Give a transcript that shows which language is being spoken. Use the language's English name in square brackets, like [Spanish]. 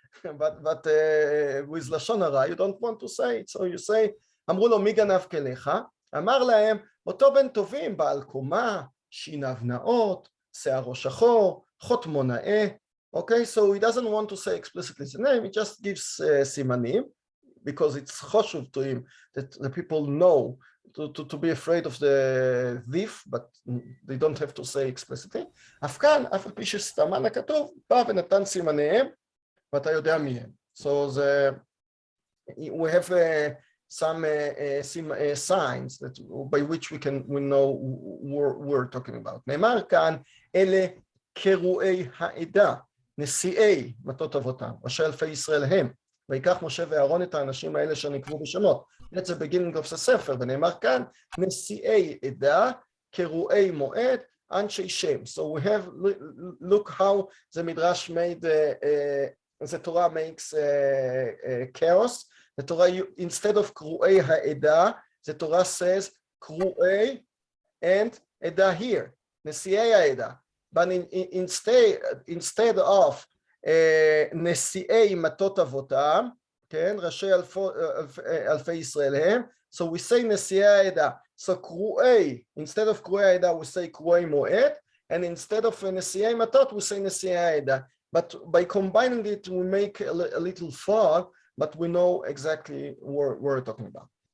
[English] but with לשון הרע, you don't want to say it, so you say, [Hebrew] אמרו לו מי גנב כליך? אמר להם, אותו בן טובים, בעל קומה, שיניו נאות, שערו שחור, חותמו נאה. [English] Okay, so he doesn't want to say explicitly the name, he just gives simanim, because it's choshuv to him that the people know to be afraid of the thief, but they don't have to say explicitly. [Hebrew] אף כאן, אף על פי שסתמן הכתוב, בא ונתן סימניהם, ואתה יודע מי הם. [English] So we have some signs that by which we know we're talking about. [Hebrew] נאמר כאן, אלה קרואי העדה, נשיאי מטות אבותם, אשר אלפי ישראל הם, ויקח משה ואהרון את האנשים האלה שנקבו בשמות. [English] That's the beginning of the [Hebrew] ספר, ונאמר כאן, נשיאי עדה, קרואי מועד, אנשי שם. [English] So we have, look how the Midrash made, the Torah makes chaos. The Torah, instead of [Hebrew] קרואי העדה, [English] the Torah says, קרואי and עדה here, [Hebrew] נשיאי העדה. [English] But instead of [Hebrew] נשיאי מטות אבותם, כן, ראשי אלפי ישראל הם, [English] so we say [Hebrew] נשיאי העדה. [English] So קרואי, instead of [Hebrew] קרואי העדה, [English] we say [Hebrew] קרואי מועד, [English] and instead of [Hebrew] נשיאי מטות, [English] we say [Hebrew] נשיאי העדה. [English] But by combining it, we make a little fog, but we know exactly what we're talking about.